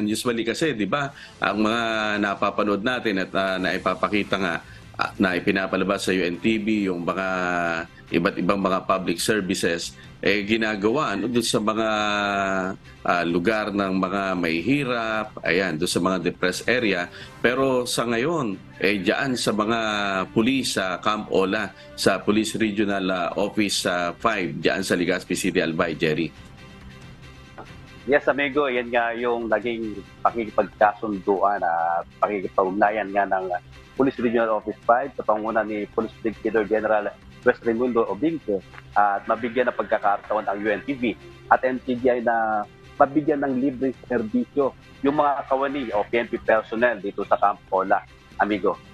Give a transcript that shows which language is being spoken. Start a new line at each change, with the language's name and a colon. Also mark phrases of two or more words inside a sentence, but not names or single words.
Filipino: Usually kasi, di ba, ang mga napapanood natin at naipapakita nga na ipinapalabas sa UNTV, yung mga iba't ibang mga
English: public services,
Filipino: ginagawa doon sa mga lugar ng mga may hirap, ayan, doon sa mga
English: depressed area.
Filipino: Pero sa ngayon, diyan sa mga pulis sa Camp Ola, sa Police Regional Office 5, diyan sa Legazpi City, Albay, Jerry.
English: Yes,
Filipino: amigo, yan nga yung naging pakikipagkasunduan at pakikipag-ugnayan nga ng Police Regional Office 5 sa panguna ni Police Brigadier General West Raimundo Obinque at mabigyan ng pagkakataon ang UNTV at NCGI na mabigyan ng libreng serbisyo yung mga kawani o PNP personnel dito sa Camp Ola, amigo.